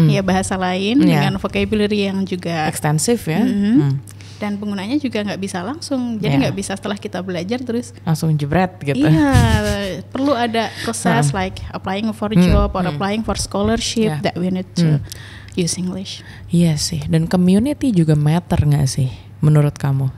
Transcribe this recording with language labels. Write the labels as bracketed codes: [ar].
[id] Bahasa lain dengan vocabulary yang juga ekstensif ya. Dan penggunanya juga nggak bisa langsung. Jadi nggak bisa setelah kita belajar terus langsung jebret gitu. [en] Perlu ada proses like applying for job or applying for scholarship that we need to use English. [id] Iya sih, dan community juga matter nggak sih menurut kamu?